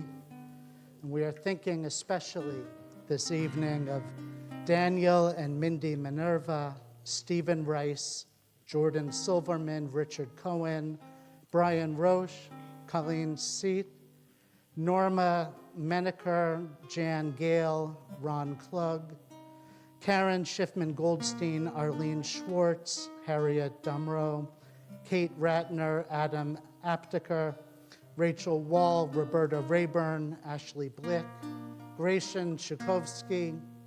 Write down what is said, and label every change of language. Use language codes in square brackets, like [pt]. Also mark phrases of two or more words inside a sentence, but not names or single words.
[en] And we are thinking especially this evening of Daniel and Mindy Minerva, Stephen Rice, Jordan Silverman, Richard Cohen, Brian Roche, Colleen Seat, Norma Menaker, Jan Gale, Ron Klug, Karen Schiffman-Goldstein, Arlene Schwartz, Harriet Dumrow, Kate Ratner, Adam Apteker, Rachel Wall, Roberta Rayburn, Ashley Blick, Gratian Chukovsky,